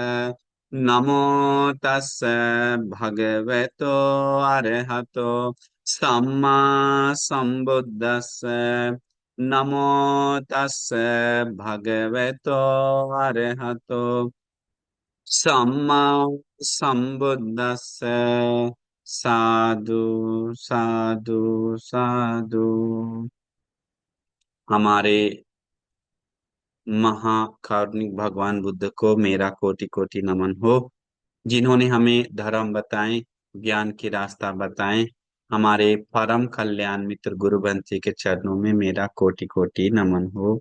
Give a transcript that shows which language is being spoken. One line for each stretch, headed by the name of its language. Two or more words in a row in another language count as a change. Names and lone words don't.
Pali: नमो तस् भगवतो अरहतो सम्मा सम्बुद्दस्स। नमो तस् भगवतो अरहतो सम्मा संबुद्दस्स। साधु साधु साधु।
Hindi: हमारे महाकारुणिक भगवान बुद्ध को मेरा कोटि कोटि नमन हो, जिन्होंने हमें धर्म बताएं, ज्ञान की रास्ता बताएं। हमारे परम कल्याण मित्र गुरु बंसी के चरणों में मेरा कोटि कोटि नमन हो।